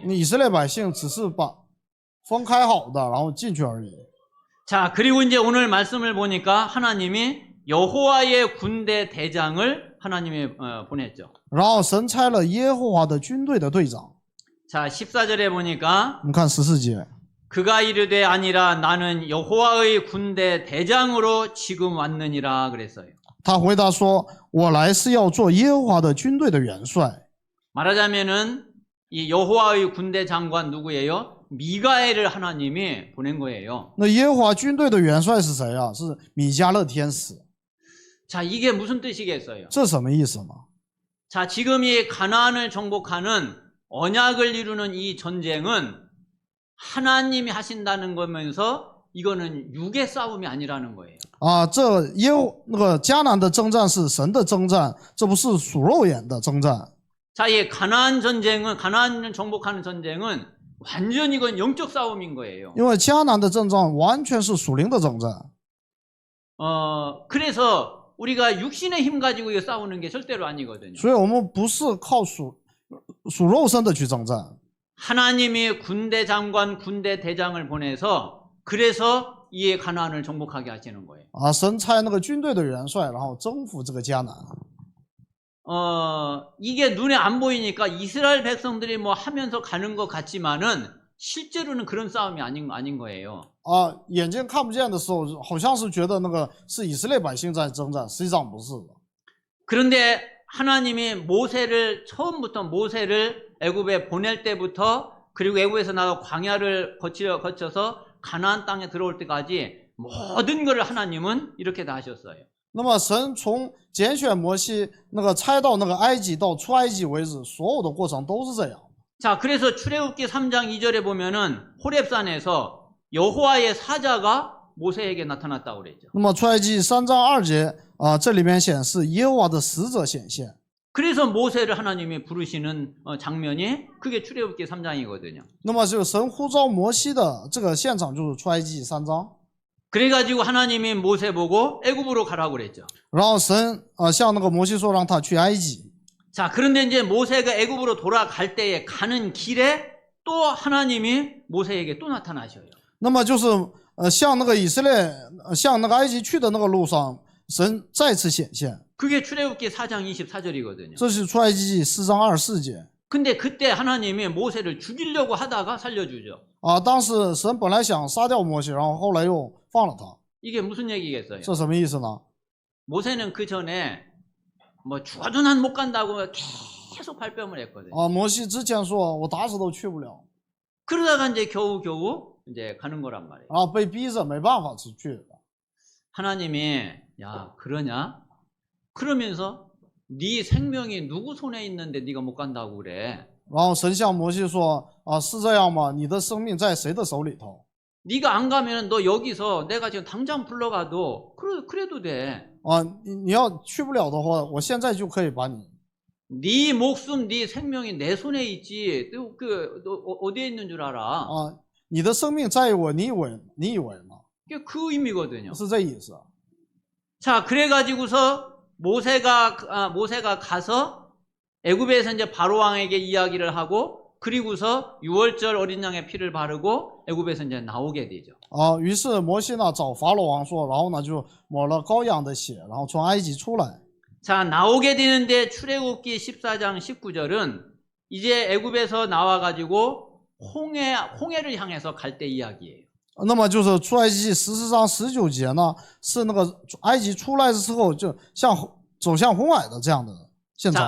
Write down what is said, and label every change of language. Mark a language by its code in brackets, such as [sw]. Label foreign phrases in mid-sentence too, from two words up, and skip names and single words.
[zh] 以色列百姓只是把分开好的，然后进去而已。 [ko] 자, 그리고 이제 오늘 말씀을 보니까 하나님이 여호와의 군대 대장을 하나님이 보냈죠. [zh] 然后神差了耶和华的军队的队长。 [ko] 자, 14절에 보니까 [zh] 我们看14节， [ko] 그가 이르되 아니라 나는 여호와의 군대 대장으로 지금 왔느니라 그랬어요. [zh] 他回答说：“我来是要做耶和华的军队的元帅。” [ko] 말하자면은 이 여호와의 군대 장관 누구예요? 미가엘을 하나님이 보낸 거예요. [zh] 那耶和华军队的元帅是谁啊？是米迦勒天使。 [ko] 자, 이게 무슨 뜻이겠어요? [zh] 这什么意思呢？ [ko] 자, 지금 이 가나안을 정복하는 언약을 이루는 이 전쟁은 하나님이 하신다는 거면서 이거는 육의 싸움이 아니라는 거예요. [zh] 这那个迦南的征战是神的征战，这不是属肉眼的征战。 [ko] 자, 이 가나안 정복하는 전쟁은 완전 이건 영적 싸움인 거예요. [zh] 因为迦南的征战完全是属灵的征战。 [ko] 그래서 우리가 육신의 힘 가지고 이거 싸우는 게 절대로 아니거든요. [zh] 所以我们不是靠属肉身的去征战。 [ko] 하나님이 군대 장관, 군대 대장을 보내서 그래서 이 가나안을 정복하게 하시는 거예요. [zh] 啊，神差那个军队的元帅，然后征服这个迦南。 [ko] 이게 눈에 안 보이니까 이스라엘 백성들이 뭐 하면서 가는 것 같지만은 실제로는 그런 싸움이 아닌 거예요. [zh] 啊，眼睛看不见的时候，好像是觉得那个是以色列百姓在征战，实际上不是的。 [ko] 그런데 하나님이 처음부터 모세를 애굽에 보낼 때부터 그리고 애굽에서 나가 광야를 거쳐서 가나안 땅에 들어올 때까지 모든 것을 하나님은 이렇게 다 하셨어요. [zh] 那么神从拣选摩西那个差到那个埃及到出埃及为止，所有的过程都是这样。 [ko] 자, 그래서 출애굽기 3장 2절에 보면은 호렙산에서 여호와의 사자가 모세에게 나타났다고 그랬죠. [zh] 那么出埃及3章2节啊，这里面显示耶和华的使者显现。 [ko] 그래서 모세를 하나님이 부르시는 장면이 그게 출애굽기 3장이거든요. [zh] 那么就神呼召摩西的这个现场就是出埃及3章。 [ko] 그래가지고 하나님이 모세 보고 애굽으로 가라고 그랬죠. [zh] 然后神向那个摩西说，让他去埃及。 [ko] 자, 그런데 이제 모세가 애굽으로 돌아갈 때에 가는 길에 또 하나님이 모세에게 또 나타나셔요. [zh] 那么就是向那个以色列向那个埃及去的那个路上，神再次显现。 [ko] 그게 출애굽기 4장 24절이거든요. [zh] 这是出埃及记4章24节。 [ko] 근데 그때 하나님이 모세를 죽이려고 하다가 살려주죠. [zh] 啊，当时神本来想杀掉摩西，然后后来又放了他， [ko] 이게 무슨 얘기겠어요? [zh] 这什么意思呢？ [ko] 모세는 그 전에 뭐 죽어도 난 못 간다고 계속 발뺌을 했거든요. [zh] 啊，摩西之前说我打死都去不了， [ko] 그러다가 이제 겨우 이제 가는 거란 말이에요. [zh] 然后被逼着没办法去。 [ko] 하나님이 야 그러냐? 그러면서 네 생명이 누구 손에 있는데 네가 못 간다고 그래? [zh] 然后神向摩西说啊，是这样吗？你的生命在谁的手里头？ [ko] 네가 안 가면 너 여기서 내가 지금 당장 불러가도 그래도 돼. [zh] 啊，你要去不了的话，我现在就可以把你。 [ko] 네 목숨, 네 생명이 내 손에 있지. 너 어디에 있는 줄 알아? [zh] 啊，你的生命在我，你以为吗？ [ko] 그게 그 의미거든요. [zh] 是这意思。 [ko] 자, 그래가지고서 모세가 가서 애굽에서 이제 바로 왕에게 이야기를 하고 그리고서 6월절 어린 양의 피를 바르고 애굽에서 이제 나오게 되죠. [zh] 啊，于是摩西呢找法老王说，然后呢就抹了羔羊的血，然后从埃及出来。 [ko] 자, 나오게 되는데 출애굽기 14장 19절은 이제 애굽에서 나와가지고 홍해를 향해서 갈 때 이야기예요. [zh] 那么就是出埃及记14章19节呢，是那个埃及出来之后，就走向红海的这样的现场。